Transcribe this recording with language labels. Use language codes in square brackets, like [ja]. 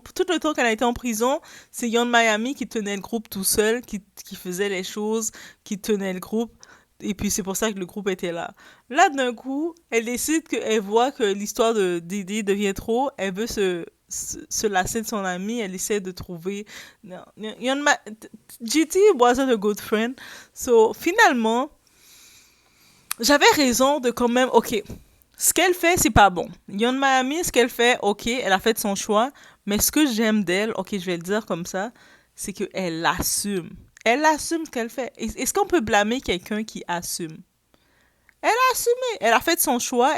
[fr] Pour tout le temps qu'elle a été en prison, c'est Young Miami qui tenait le groupe tout seul, qui faisait les choses, qui tenait le groupe. Et puis c'est pour ça que le groupe était là. Là, d'un coup, elle décide qu'elle voit que l'histoire de Didi devient trop. Elle veut se lasser de son ami. Elle essaie de trouver... Non, [en] GT wasn't a good friend. [fr] So, finalement, j'avais raison de quand même... Ok, ce qu'elle fait, c'est pas bon. Young Miami, ce qu'elle fait, ok, elle a fait son choix, mais ce que j'aime d'elle, ok, je vais le dire comme ça, c'est qu'elle assume. Elle assume ce qu'elle fait. Est-ce qu'on peut blâmer quelqu'un qui assume? Elle a assumé. Elle a fait son choix.